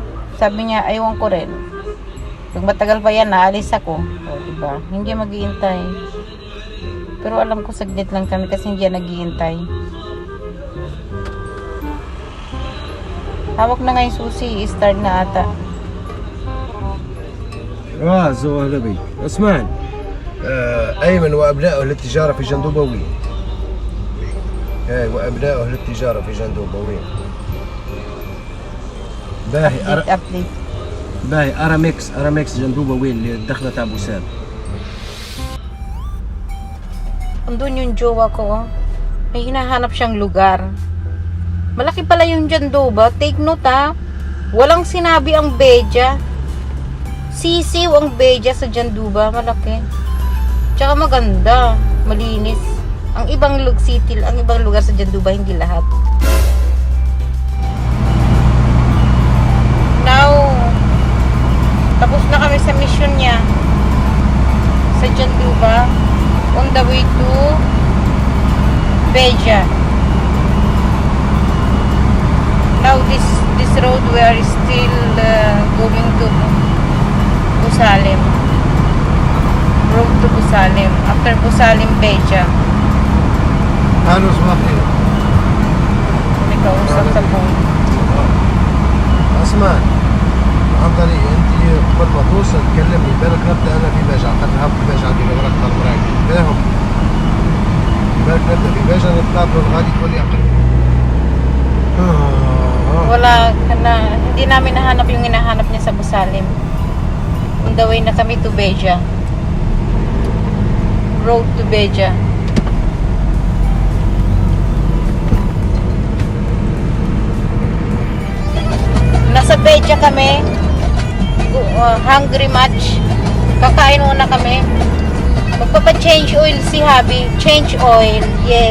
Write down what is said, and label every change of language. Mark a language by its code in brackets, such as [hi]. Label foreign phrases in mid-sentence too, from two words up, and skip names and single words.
[tl] Sabi niya, aywan ko rin. Pag matagal pa yan, naalis ako. O, diba? Hindi mag-iintay. Pero alam ko saglit lang kami kasi hindi yan nag-iintay. Hawak na nga yung susi, start na ata. [ar] زو أهلا بي عثمان أيمن وأبنائه للتجارة في جندوبة وين؟ وأبنائه للتجارة في جندوبة وين؟ باهي Update. باهي ارامكس جندوبه وين اللي الدخله تاع بوساد. [tl] Andun yung jowa ko, oh. May hinahanap siyang lugar. Malaki pala yung Jandouba. [en] Take note, [tl] ha. Walang sinabi ang Beja. Sisiw ang Beja sa Jandouba. Malaki. Tsaka maganda. Malinis. Ang ibang lugar sa Jandouba, hindi lahat. Now, tapos na kami sa mission niya sa Jandouba. [en] On the way to Beja. Now this road we are still going to Busalim. Road to Busalim. After Busalim, Beja. [ar] اهلا وسهلا خير. [tl] May kausap sa phone. [ar] اسمع عن طريق انت قبل ما توصل تكلمني بالك نبدا انا في بيجا خاطر هب في بيجا عندي نمرك مراكب فاهم. بالك نبدا في بيجا نتقابلوا الغالي تولي اقرب. [tl] Wala na, hindi namin nahanap yung hinahanap niya sa Busalim. [en] On the way [tl] na kami [en] to Beja. Road to Beja. [tl] Nasa Beja kami. [en] Hungry much. [tl] Kakain muna kami. Magpapa- [en] change oil [tl] si Habi. [en] Change oil. Yes.